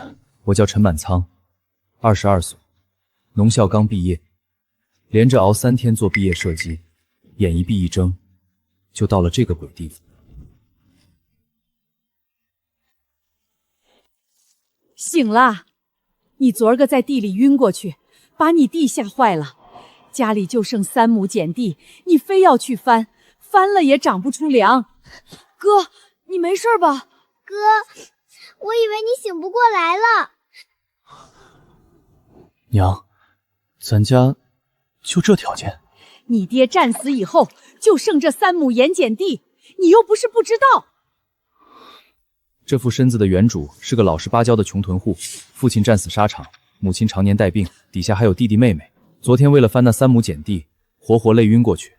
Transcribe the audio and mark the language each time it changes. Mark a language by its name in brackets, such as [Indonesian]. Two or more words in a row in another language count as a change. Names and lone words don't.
[Chinese] 我叫陳滿倉，22歲，農校剛畢業，連着熬3天做畢業射擊，眼一閉一睜，就到了這個鬼地方。醒了，你昨儿個在地裡暈過去，把你弟嚇壞了。家裡就剩3 畝碱地，你非要去翻，翻了也長不出糧。哥，你没事吧？哥，我以为你醒不过来了。娘，咱家就这条件？你爹戰死以後，就剩這3畝鹽鹼地，你又不是不知道。這副身子的原主是個老實巴交的窮屯戶，父親戰死沙場，母親常年帶病，底下還有弟弟妹妹。昨天為了翻那3畝鹼地，活活累暈過去。